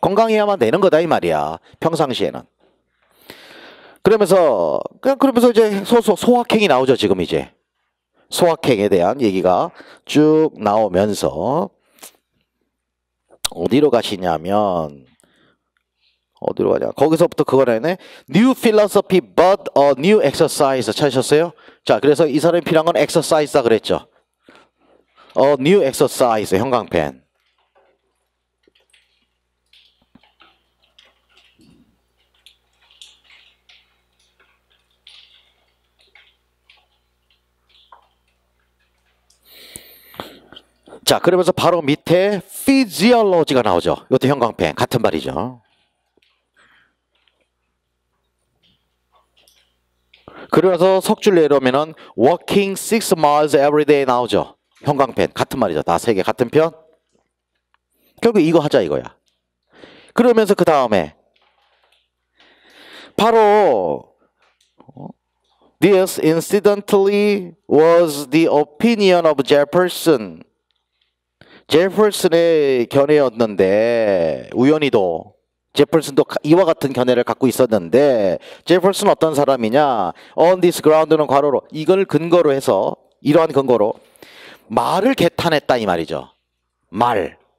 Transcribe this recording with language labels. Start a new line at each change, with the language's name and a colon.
Korean: 건강해야만 되는 거다 이 말이야. 평상시에는. 그러면서 이제 소확행이 나오죠. 지금 이제 소확행에 대한 얘기가 쭉 나오면서 어디로 가시냐면 어디로 가냐? 거기서부터 그거네.
English: New philosophy but a new exercise
Korean: 찾으셨어요? 자, 그래서 이 사람이 필요한 건 exercise다 그랬죠.
English: new exercise
Korean: 형광펜. 자, 그러면서 바로 밑에 physiology가 나오죠. 이것도 형광펜 같은 말이죠. 그래서 석줄 내려오면은
English: walking 6 miles every day
Korean: 나오죠. 형광펜 같은 말이죠. 다 세 개 같은 편. 결국 이거 하자 이거야. 그러면서 그 다음에 바로
English: This incidentally was the opinion of Jefferson.
Korean: 제퍼슨의 견해였는데 우연히도 제퍼슨도 이와 같은 견해를 갖고 있었는데 제퍼슨은 어떤 사람이냐?
English: On this ground
Korean: 는 괄호로 이걸 근거로 해서 이러한 근거로 말을 개탄했다 이 말이죠. 말.